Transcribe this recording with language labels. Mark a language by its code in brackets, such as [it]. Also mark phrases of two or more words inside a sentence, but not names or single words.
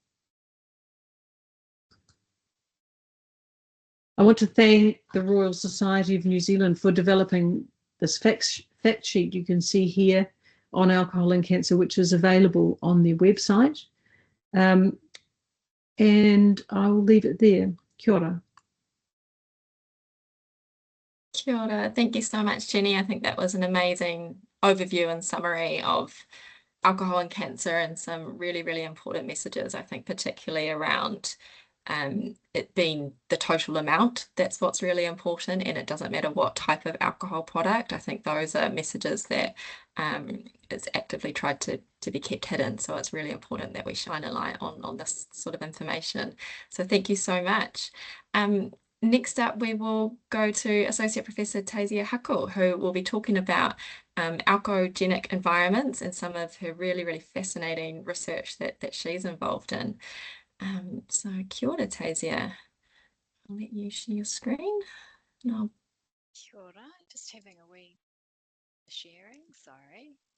[en] I want to thank the Royal Society of New Zealand for developing this fact sheet you can see here on alcohol and cancer, which is available on their website. And I will leave it there. [mi] Kia ora. Kia ora. [en] Thank you so much, Jenny. I think that was an amazing overview and summary of alcohol and cancer and some really, really important messages, I think, particularly around it being the total amount. That's what's really important, and it doesn't matter what type of alcohol product. I think those are messages that it's actively tried to be kept hidden. So it's really important that we shine a light on this sort of information. So thank you so much. Next up, we will go to Associate Professor Taisia Huckle, who will be talking about alcogenic environments and some of her really, really fascinating research that she's involved in. So [mi] kia ora, [en] Taisia. I'll let you share your screen. No. [mi] Kia ora, [en] just having a wee sharing, sorry.